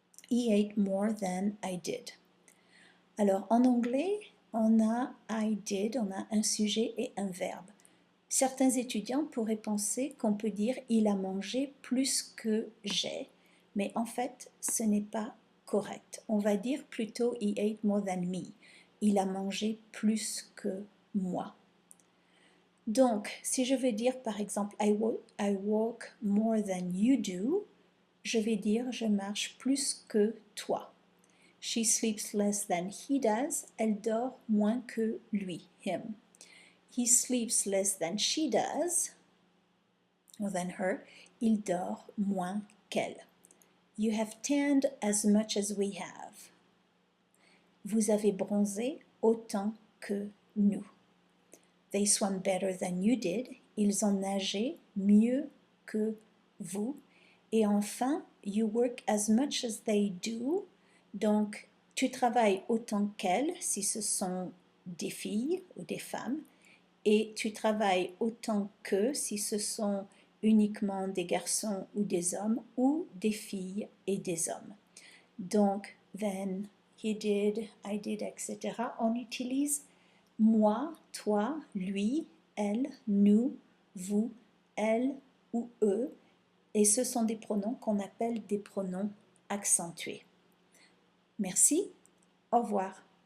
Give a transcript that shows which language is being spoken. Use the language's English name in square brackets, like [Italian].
[English] He ate more than I did. [French] Alors en anglais, on a I did, on a un sujet et un verbe. Certains étudiants pourraient penser qu'on peut dire il a mangé plus que j'ai, mais en fait ce n'est pas correct. On va dire plutôt [English] he ate more than me. [French] Il a mangé plus que moi. Donc, si je veux dire par exemple [English] I walk more than you do, [French] je vais dire je marche plus que toi. [English] She sleeps less than he does. [French] Elle dort moins que lui, him. [English] He sleeps less than she does, or than her. [French] Il dort moins qu'elle. [English] You have tanned as much as we have. [French] Vous avez bronzé autant que nous. [English] They swam better than you did. [French] Ils ont nagé mieux que vous. Et enfin, [English] you work as much as they do. [French] Donc, tu travailles autant qu'elles si ce sont des filles ou des femmes. Et tu travailles autant que si ce sont uniquement des garçons ou des hommes ou des filles et des hommes. [English] Donc, then, he did, I did, etc. [French] On utilise moi, toi, lui, elle, nous, vous, elle ou eux. Et ce sont des pronoms qu'on appelle des pronoms accentués. Merci, au revoir.